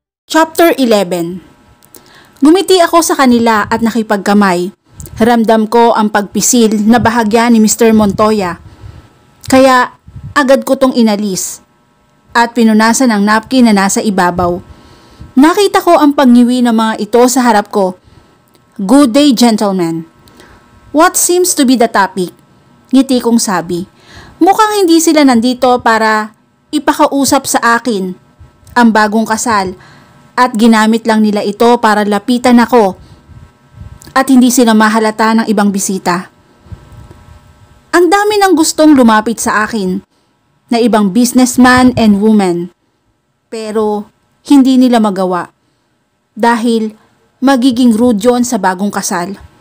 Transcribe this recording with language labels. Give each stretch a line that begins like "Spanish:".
Filipino: Chapter 11. Gumiti ako sa kanila at nakipagkamay. Ramdam ko ang pagpisil na bahagya ni Mr. Montoya. Kaya agad ko tong inalis at pinunasan ang napkin na nasa ibabaw. Nakita ko ang pagngiwi ng mga ito sa harap ko.
English: "Good day, gentlemen. What seems to be the topic?"
Filipino: Ngiti kong sabi. Mukhang hindi sila nandito para ipakausap sa akin ang bagong kasal at ginamit lang nila ito para lapitan ako at hindi sila mahalata ng ibang bisita. Ang dami ng gustong lumapit sa akin na ibang businessman and woman, pero hindi nila magawa dahil magiging rude yun sa bagong kasal.